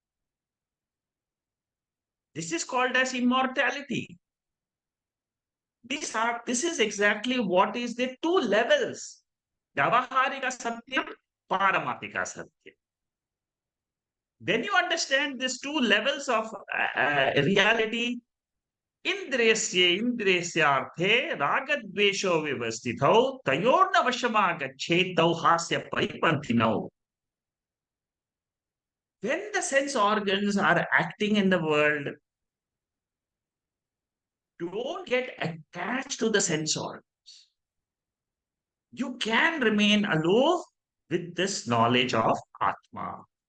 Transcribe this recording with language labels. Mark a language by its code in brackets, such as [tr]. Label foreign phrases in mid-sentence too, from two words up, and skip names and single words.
[en] This is called as immortality. This is exactly what is the two levels. [sa] Vyavaharika Satyam, Paramatika Satyam. [en] When you understand these two levels of reality, [sa] Indriyasyarthe ragadvesho vivastithau tayorna vashamagachetau hasya paripanthinau. [en] When the sense organs are acting in the world, don't get attached to the sense organs. You can remain aloof with this knowledge of Atma.